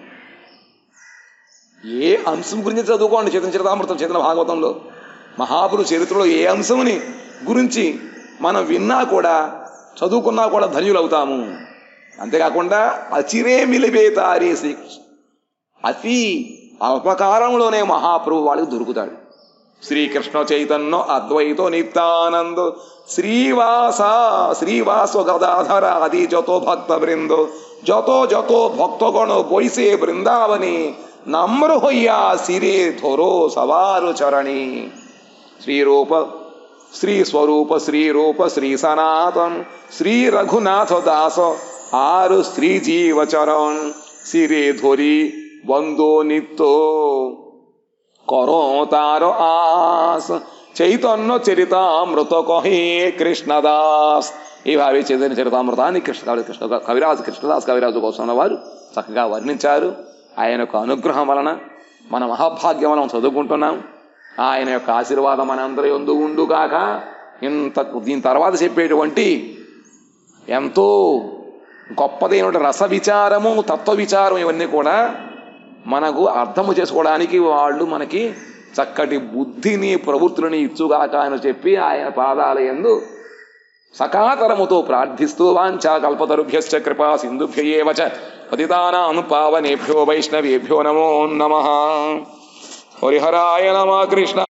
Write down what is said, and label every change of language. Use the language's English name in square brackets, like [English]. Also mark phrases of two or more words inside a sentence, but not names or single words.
[Telugu] ఏ అంశం గురించి చదువుకోండి చరితామృతం చైతన్య భాగవతంలో మహాపురుష చరిత్రలో ఏ అంశముని గురించి మనం విన్నా కూడా చదువుకున్నా కూడా ధన్యులవుతాము. అంతేకాకుండా [Bangla] অচিরে মিলিবে তারে শ্রীকৃষ্ণ, [Telugu] అతి అల్పకాలంలోనే మహాప్రభు వాళ్ళకి దొరుకుతాడు. [Bangla] శ్రీకృష్ణ చైతన్య అద్వైతో నిత్యానందో শ্রীবাস গদাধর আদি যত ভক্ত বৃন্দ যত যত ভক্তগণ বৈশে বৃন্দাবনে নম্র হইয়া শিরে ধরো সবার চরণে। শ্রীরূপ শ্রী স্বরূপ শ্রীরূপ শ্রী সনাতন শ্রী রঘুনাথ দাস আর শ্রী জীব চরণ শিরে ধরি বন্দো নিত্য কর তার আস। চৈতন্য চরিতামৃত কহে কৃষ্ণদাস. [Telugu] ఈভাవి చైతన్య చరితామృతాన్ని కృష్ణదాస్ కవిరాజు కోసం వారు చక్కగా వర్ణించారు. ఆయన యొక్క అనుగ్రహం వలన మన మహాభాగ్యం వలన చదువుకుంటున్నాం. ఆయన యొక్క ఆశీర్వాదం మనందరి యందు ఉండుగాక. దీని తర్వాత చెప్పేటువంటి ఎంతో గొప్పదైన రస విచారము తత్వ విచారం ఇవన్నీ కూడా మనకు అర్థము చేసుకోవడానికి వాళ్ళు మనకి చక్కటి బుద్ధిని ప్రవృత్తులని ఇచ్చుగాక అని చెప్పి ఆయన పాదాల యందు సకాతరముతో ప్రార్థిస్తూ [Sanskrit] वाञ्छा कल्पतरुभ्यश्च कृपा सिन्धुभ्य एव च पतितानां पावनेभ्यो वैष्णवेभ्यो नमो नमः. हरिहराय नमः. కృష్ణ